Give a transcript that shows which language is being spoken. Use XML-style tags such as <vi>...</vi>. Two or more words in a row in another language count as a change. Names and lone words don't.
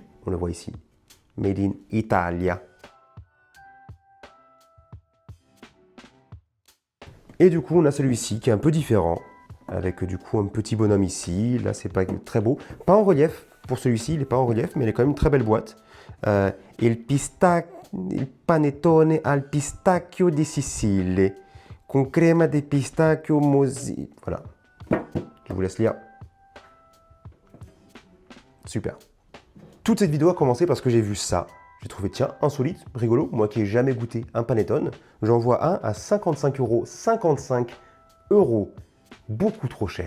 <fr>On le voit ici, Made in Italia. Et du coup, on a celui-ci qui est un peu différent, avec du coup un petit bonhomme ici. Là, c'est pas très beau. Pas en relief, pour celui-ci, il n'est pas en relief, mais il est quand même une très belle boîte.</fr> <it>Il panettone al pistacchio di Sicile, con crema di pistacchio mosi.</it> <fr>Voilà. Je vous laisse lire. Super. Toute cette vidéo a commencé parce que j'ai vu ça. J'ai trouvé, tiens, insolite, rigolo. Moi qui n'ai jamais goûté un panettone, j'en vois un à 55 euros. 55 euros. Beaucoup trop cher.</fr>